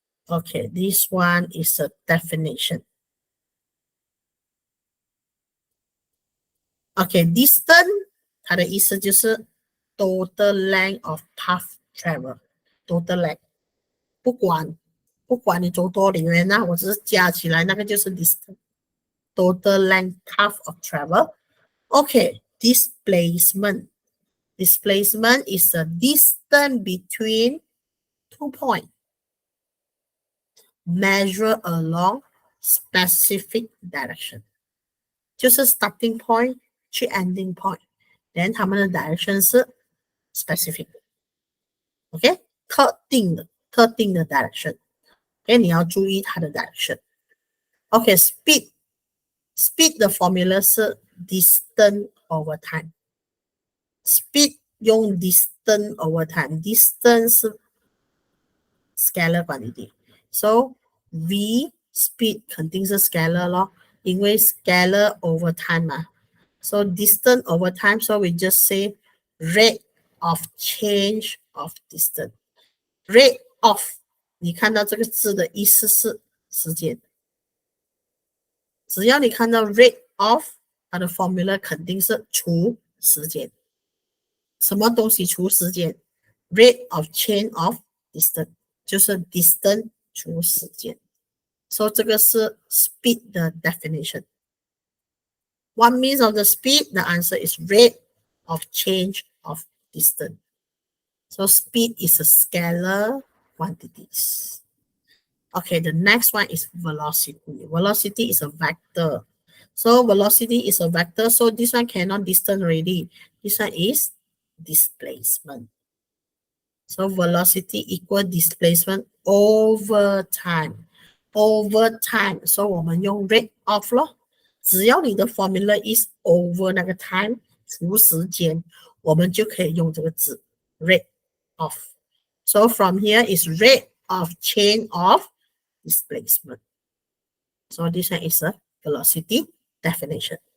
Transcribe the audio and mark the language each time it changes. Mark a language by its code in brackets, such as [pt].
[en] Okay, this one is a definition. Okay, distance [zh] 它的意思就是 [en] total length of path travel. Total length. [zh] 不管你走多远啊，我只是加起来那个就是 distance. [en] Total length path of travel. Okay, displacement. Displacement is a distance between 2 points. Measure along specific direction. [zh] 就是 [en] starting point 去 ending point. Then [zh] 它们的 [en] direction 是 specific. Okay, [zh] 特定的 [en] direction. [zh] Okay, 你要注意它的 direction. [en] Okay, speed 的 formula 是 distance over time. Speed 用 distance over time. Distance 是 scalar quantity. So v speed [zh] 肯定是 [en] scalar [zh] 咯，因为 [en] scalar over time 嘛。 So distance over time, so we just say rate of change of distance. Rate of [zh] 你看到这个字的意思是时间。只要你看到 [en] rate of [zh] 它的 formula 肯定是除时间。什么东西除时间？ [en] rate of change of distance， [zh] 就是 [en] distance [zh] 除时间。 [en] So [zh] 这个是 [en] speed 的 definition. What means of the speed? The answer is rate of change of distance. So speed is a scalar quantities. Okay, the next one is velocity. Velocity is a vector. So velocity is a vector. So this one cannot distance already. This one is displacement. So velocity equal displacement over time. Over time. So [zh] 我们用 [en] rate of 咯。 [zh] 只要你的 [en] formula is over [zh] 那个 time 除时间，我们就可以用这个字 [en] rate of. So from here is rate of change of displacement. So this one is a velocity definition.